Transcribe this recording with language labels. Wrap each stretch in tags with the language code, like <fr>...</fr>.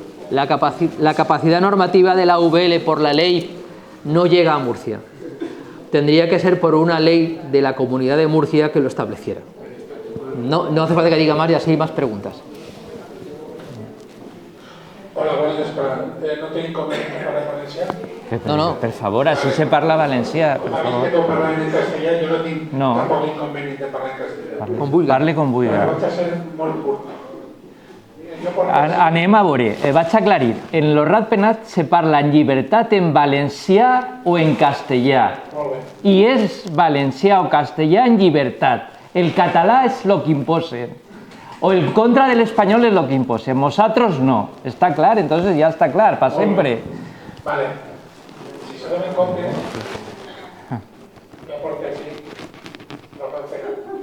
<es>La capacidad normativa de la UVL por la ley no llega a Murcia. Tendría que ser por una ley de la Comunidad de Murcia que lo estableciera. No hace falta que diga más y así hay más preguntas. Hola, buenas tardes. ¿No tiene inconveniente para valencià?</es> <ca>No, per favor, així se parla valencià. A mi que tu parles en castellà, jo no tinc tampoc inconveniente parlar en castellà. Parle com vulgui. Vaig a ser molt curt. Anem a veure, vaig a aclarir. En el Rat Penat se parla en llibertat en valencià o en castellà. I és valencià o castellà en llibertat. El català és el que imposen.</ca> <es>O el contra del español es lo que</es> <ca>imposen.</ca> <es>Nosotros no. ¿Está claro? Entonces ya está claro, para siempre. Vale.</es> <ca>Si se donen compte, jo porto així el Rat Penat.</ca>